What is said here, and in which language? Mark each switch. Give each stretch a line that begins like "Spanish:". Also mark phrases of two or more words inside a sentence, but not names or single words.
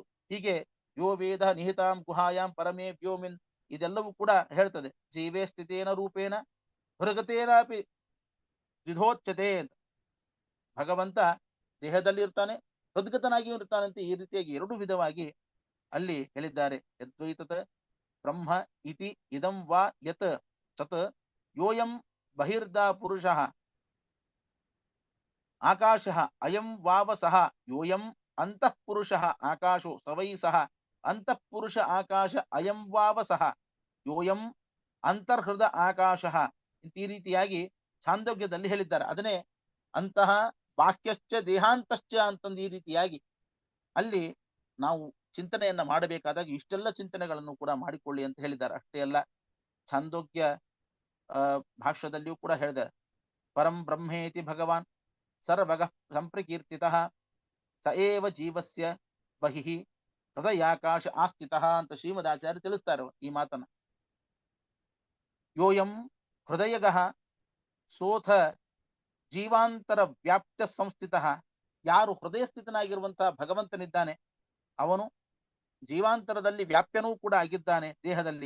Kannada: ಹೀಗೆ
Sanskrit: ಯೋ ವೇದ ನಿಹಿತಾಂ ಗುಹಾಯಾಂ ಪರಮೇ ವ್ಯೋಮಿನ್
Kannada: ಇದೆಲ್ಲವೂ ಕೂಡ ಹೇಳ್ತದೆ.
Sanskrit: ಜೀವೇ ಸ್ಥಿತೇನ ರೂಪೇಣ ಹೊರಗತೇನಾಪಿ ವಿಧೋಚ್ಯತೆ ಅಂತ.
Kannada: ಭಗವಂತ ದೇಹದಲ್ಲಿ ಇರ್ತಾನೆ, ಹೃದ್ಗತನಾಗಿಯೂ ಇರ್ತಾನಂತೆ. ಈ ರೀತಿಯಾಗಿ ಎರಡು ವಿಧವಾಗಿ ಅಲ್ಲಿ ಹೇಳಿದ್ದಾರೆ.
Sanskrit: ಯದ್ವೈತತ ಬ್ರಹ್ಮ ಇತಿ ಇದಂ ವಾ ಯತ್ ಸತ್ ಯೋಯಂ ಬಹಿರ್ದಾ ಪುರುಷಃ ಆಕಾಶಃ ಅಯಂ ವಾವ ಸಹ ಯೋಯಂ ಅಂತಃ ಪುರುಷಃ ಆಕಾಶೋ ಸವೈ ಸಹ ಅಂತಃ ಪುರುಷ ಆಕಾಶ ಅಯಂ ವಾವ ಸಹ ಯೋಯಂ ಅಂತರ್ಹೃದ ಆಕಾಶಃ
Kannada: ಈ ರೀತಿಯಾಗಿ ಛಾಂದೋಗ್ಯದಲ್ಲಿ ಹೇಳಿದ್ದಾರೆ. ಅದನ್ನೇ
Sanskrit: ಅಂತಹ ಬಾಹ್ಯಶ್ಚ ದೇಹಾಂತಶ್ಚ
Kannada: ಅಂತಂದು ಈ ರೀತಿಯಾಗಿ ಅಲ್ಲಿ ನಾವು ಚಿಂತನೆಯನ್ನ ಮಾಡಬೇಕಾದಾಗ ಇಷ್ಟೆಲ್ಲ ಚಿಂತನೆಗಳನ್ನು ಕೂಡ ಮಾಡಿಕೊಳ್ಳಿ ಅಂತ ಹೇಳಿದ್ದಾರೆ. ಅಷ್ಟೇ ಅಲ್ಲ, ಛಾಂದೋಗ್ಯ ಭಾಷ್ಯದಲ್ಲಿಯೂ ಕೂಡ ಹೇಳಿದ್ದಾರೆ.
Sanskrit: ಪರಂ ಬ್ರಹ್ಮೇತಿ ಭಗವಾನ್ ಸರ್ವಗ ಸಂಪ್ರಕೀರ್ತಿತಃ ಸ ಏವ ಜೀವಸ್ಯ ಬಹಿಃ ಹೃದಯಾಕಾಶ ಆಸ್ಥಿತಃ
Kannada: ಅಂತ ಶ್ರೀಮದಾಚಾರ್ಯ ತಿಳಿಸ್ತಾರೆ ಈ ಮಾತನ್ನ.
Sanskrit: ಯೋಯಂ ಹೃದಯಗಃ ಸೋಥ ಜೀವಾಂತರ ವ್ಯಾಪ್ತ ಸಂಸ್ಥಿತಃ.
Kannada: ಯಾರು ಹೃದಯ ಸ್ಥಿತನಾಗಿರುವಂತಹ ಭಗವಂತನಿದ್ದಾನೆ ಅವನು ಜೀವಾಂತರದಲ್ಲಿ ವ್ಯಾಪ್ಯನೂ ಕೂಡ ಆಗಿದ್ದಾನೆ ದೇಹದಲ್ಲಿ.